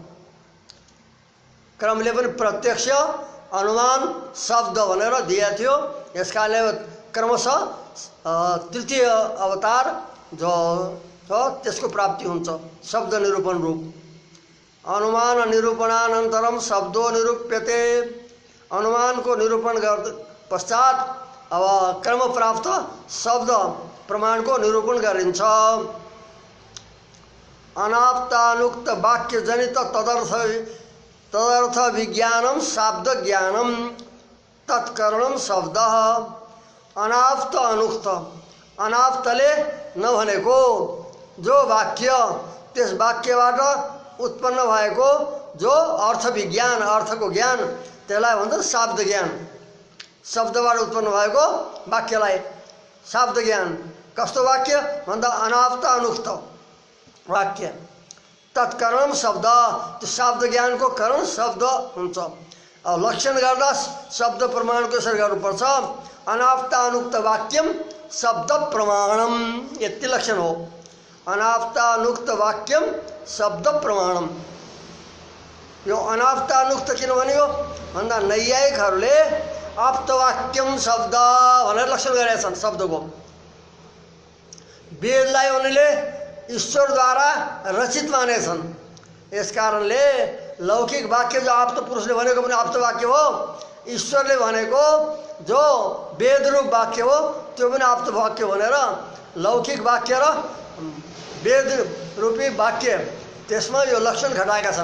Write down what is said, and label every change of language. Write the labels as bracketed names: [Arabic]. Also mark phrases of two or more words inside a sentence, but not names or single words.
[Nepali] क्रमले पनि प्रत्यक्ष अनुमान शब्द भनेर दिएको थियो, यस कारणले क्रमशः तृतीय अवतार जो हो त्यसको प्राप्ति हुन्छ शब्द निरूपण रूप। [Sanskrit] अनुमान निरूपणानन्तरम शब्दो निरूप्यते, [Nepali] अनुमानको निरूपण पश्चात अब क्रम प्राप्त शब्द प्रमाणको निरूपण गरिन्छ। [Sanskrit] अनाप्तानुक्त वाक्य जनित तदर्थ विज्ञानम शाब्द ज्ञानम तत्करणम शब्द। [Nepali] अनाप्त अनुक्त, अनाप्तले नभनेको जो वाक्य, त्यस वाक्यबाट उत्पन्न भएको जो अर्थ विज्ञान, अर्थको ज्ञान, त्यसलाई भन्छ शाब्द ज्ञान। शब्दबाट उत्पन्न भएको वाक्यलाई शाब्द ज्ञान। कस्तो वाक्य भन्दा अनाप्त अनुक्त वाक्य। तत्करण शब्द, त्यो शब्द ज्ञानको करण शब्द हुन्छ। अब लक्षण गर्दा शब्द प्रमाणको यसरी गर्नुपर्छ। [Sanskrit] अनाप्तानुक्त वाक्यम शब्द प्रमाणम, [Nepali] यति लक्षण हो। [Sanskrit] अनाप्तानुक्त वाक्यम शब्द प्रमाणम। [Nepali] यो अनाप्तानुक्त किन भन्यो भन्दा नैयायिकहरूले [Sanskrit] आप्तवाक्यम शब्द [Nepali] भनेर लक्षण गरेका छन् शब्दको। वेदलाई उनले ईश्वरद्वारा रचित मानेछन्। यस कारणले लौकिक वाक्य जो आप्त पुरुषले भनेको पनि आप्त वाक्य हो, ईश्वरले भनेको जो वेद रूप वाक्य हो त्यो पनि आप्त वाक्य भनेर लौकिक वाक्य र वेद रूपी वाक्य त्यसमा यो लक्षण घटाएका छन्।